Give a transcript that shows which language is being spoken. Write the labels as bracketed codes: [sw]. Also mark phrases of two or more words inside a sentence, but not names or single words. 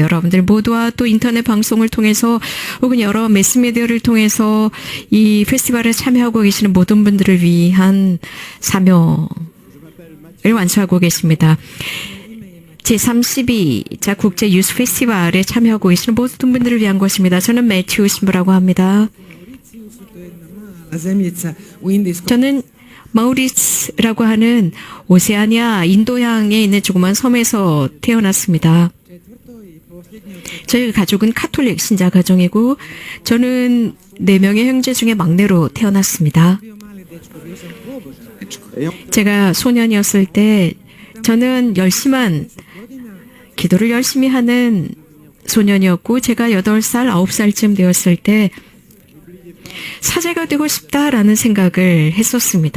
[ko] 여러분들 모두와 또 인터넷 방송을 통해서 혹은 여러 매스미디어를 통해서 이 페스티벌에 참여하고 계시는 모든 분들을 위한 사명을 완수하고 계십니다. 제32자 국제 유스 페스티벌에 참여하고 계시는 모든 분들을 위한 것입니다. 저는 매튜 신부라고 합니다. [hr] Zemljica u Indijskom. [ko] 저는 마우리스라고 하는 오세아니아 인도양에 있는 조그만 섬에서 태어났습니다. 저희 가족은 카톨릭 신자 가정이고 저는 4명의 형제 중에 막내로 태어났습니다. 제가 소년이었을 때 저는 열심한 기도를 열심히 하는 소년이었고 제가 8살, 9살쯤 되었을 때 사제가 되고 싶다라는 생각을 했었습니다.